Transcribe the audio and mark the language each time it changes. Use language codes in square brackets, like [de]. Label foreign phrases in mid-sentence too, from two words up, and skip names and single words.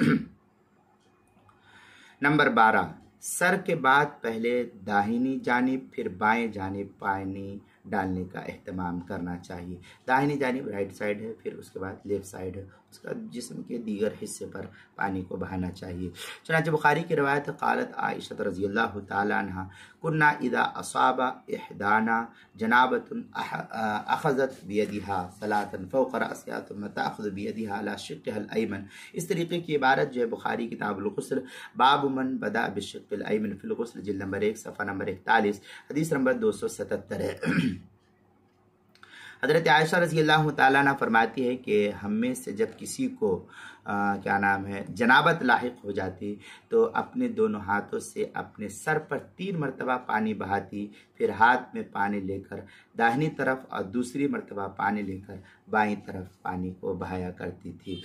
[ur] نمبر 12، سر کے بعد پہلے داہنی جانب پھر بائیں جانب پانی ڈالنے کا اہتمام کرنا چاہیے. داہنی جانب [en] right side [ur] ہے، پھر اس کے بعد [en] left side [ur] ہے، اس کا جسم کے دیگر حصے پر پانی کو بہانا چاہیے. چنانچہ بخاری کی روایت ہے, [ar] قالت عائشة رضي الله تعالى عنها كنا إذا أصاب إحدانا جنابة أخذت بيديها ثلاثا فوق رأسها ثم تأخذ بيدها على شقها الأيمن. [ur] اس طریقے کی عبارت جو ہے بخاری [ar] كتاب الغسل باب من بدأ بشقه الأيمن في الغسل, [ur] جلد نمبر 1 صفحہ نمبر 41، حدیث نمبر 277 ہے. حضرت عائشہ [ar] رضي الله تعالى عنها [ur] فرماتی ہے کہ ہم میں سے جب کسی کو کیا نام ہے جنابت لاحق ہو جاتی تو اپنے دونوں ہاتھوں سے اپنے سر پر 3 مرتبہ پانی بہاتی، پھر ہاتھ میں پانی لے کر داہنی طرف اور دوسری مرتبہ پانی لے کر بائیں طرف پانی کو بہایا کرتی تھی.